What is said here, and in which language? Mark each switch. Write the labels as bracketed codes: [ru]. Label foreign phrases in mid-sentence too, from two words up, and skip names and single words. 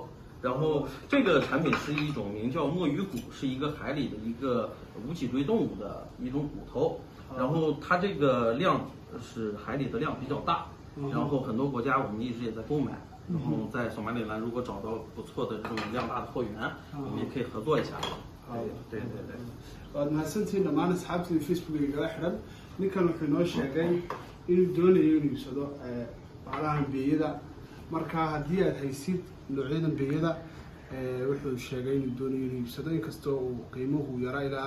[zh] 然后这个产品是一种名叫墨鱼骨，是一个海里的一个无脊椎动物的一种骨头，然后它这个量是海里的量比较大，然后很多国家我们一直也在购买，然后在索马里兰如果找到不错的这种量大的货源，我们也可以合作一下。对。 [so] waad mahadsantihiin dhammaan asxaabtii Facebook igala xidhan ninkan wuxuu inoo sheegay inuu doonayo inuu iibsado baalahan beeyada marka haddii aad haysid noocyadan beeyada wuxuu sheegay inuu doonayo inuu iibsado inkastoo uu qiimuhu yaraa ilaa